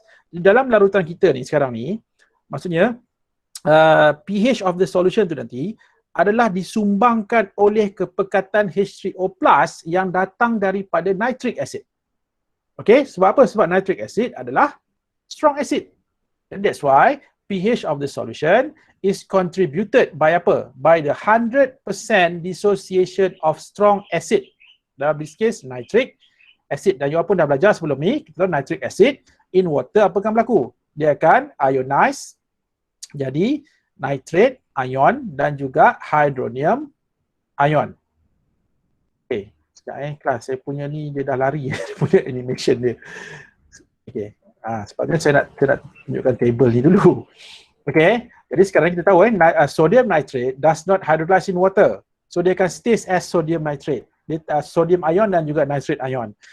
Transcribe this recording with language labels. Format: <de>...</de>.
<ms>Dalam larutan kita ni sekarang ni, maksudnya</ms> <en>pH of the solution</en> <ms>tu nanti adalah disumbangkan oleh kepekatan H3O+ yang datang daripada nitric acid. Okay, sebab apa? Sebab nitric acid adalah strong acid.</ms> <en>And that's why pH of the solution is contributed by</en> <ms>apa?</ms> <en>By the 100% dissociation of strong acid.</en> <ms>Dalam</ms> <en>this case,</en> <ms>nitric acid. Dan you pun dah belajar sebelum ni, kita tahu nitric acid</ms> <en>in water</en> <ms>apa akan berlaku? Dia akan ionize jadi nitrate ion dan juga hydronium ion. Okay, Kelas saya punya ni dia dah lari dia punya animation dia. Okay. Sebabnya saya nak tunjukkan table ni dulu. Okay. Jadi sekarang kita tahu</ms> <en>sodium nitrate does not hydrolyze in water. So</en> <ms>dia akan</ms> <en>stays as sodium nitrate.</en> <ms>Sodium ion dan juga nitrate ion.</ms>